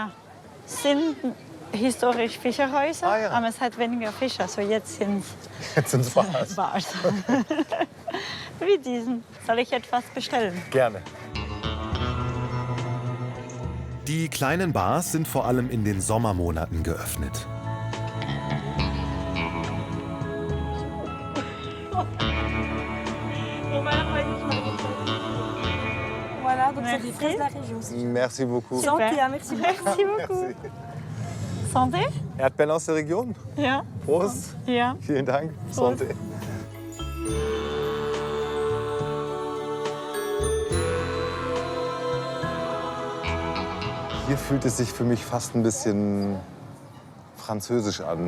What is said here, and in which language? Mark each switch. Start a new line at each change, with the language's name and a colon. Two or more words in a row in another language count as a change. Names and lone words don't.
German: Es sind historisch Fischerhäuser, aber es hat weniger Fischer. Also jetzt sind es Bars. Bars. Wie diesen. Soll ich etwas bestellen? Gerne. Die kleinen Bars sind vor allem in den Sommermonaten geöffnet.
French: Merci beaucoup. Santé, merci beaucoup. Santé?
German: Erdbeeren aus der Region? Ja. Prost. Ja. Vielen Dank. Santé. Hier fühlt es sich für mich fast ein bisschen französisch an.